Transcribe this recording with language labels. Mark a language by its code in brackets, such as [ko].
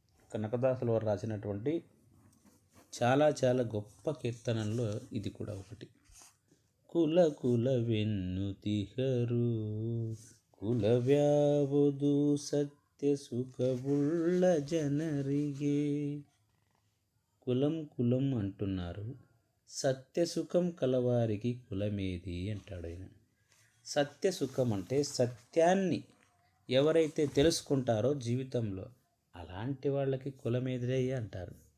[te] కనకదాసుల వారు రాసినటువంటి చాలా చాలా గొప్ప కీర్తనల్లో ఇది కూడా ఒకటి. [kn] కుల ಕುಲವೆನ್ನುತಿಹರು ಕುಲವ್ಯಾವುದು ಸತ್ಯ ಸುಖವುಳ್ಳ ಜನರಿಗೆ. [te] కులం కులం అంటున్నారు, సత్యసుఖం కలవారికి కులమేది అంటాడు ఆయన. సత్యసుఖం అంటే సత్యాన్ని ఎవరైతే తెలుసుకుంటారో జీవితంలో అలాంటి వాళ్ళకి కులమేదిరయ్య అంటారు.